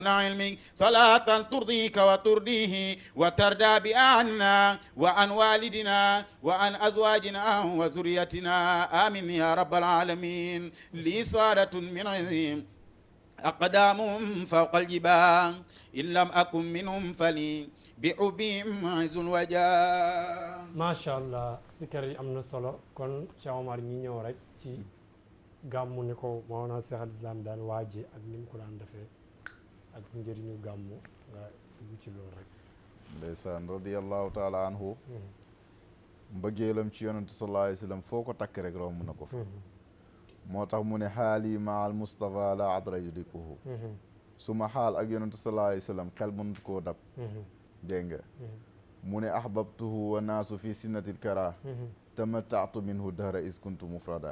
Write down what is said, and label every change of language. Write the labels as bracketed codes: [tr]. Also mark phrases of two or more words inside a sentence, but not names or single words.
[ar] علمك صلاة ترضيك وترضيه وتردى بأعنا وعن والدنا وعن أزواجنا وذريتنا آمين يا رب العالمين لي صارة من عظيم أقدامهم فوق الجبال إن لم أكن منهم فلي بحبهم عز وجاه. ما شاء الله [wo] sikar yi am na solo kon Cheikh Omar ñi ñëw rek ci gàmmu ni ko Mawlana Cheikh al Islam daan waaje ak ni mu ko daan defee ak njëriñu gàmmu nga dugg ci loolu rek. ndeysaan [ar] رضي الله تعالى عنه [wo] mbëggeelam ci yonentu [ar] صلى الله عليه وسلم [wo] foo ko takk rek romb na ko fa moo tax mu ne [ar] حالي مع المصطفى لا أدري يدركه [wo] suma xaal ak yonentu [ar] صلى الله عليه وسلم [wo] xel mënut koo dab dégg nga mu ne [ar] أحببته والناس في سنة الكرى تمتعت منه دهرا إذ كنت مفردا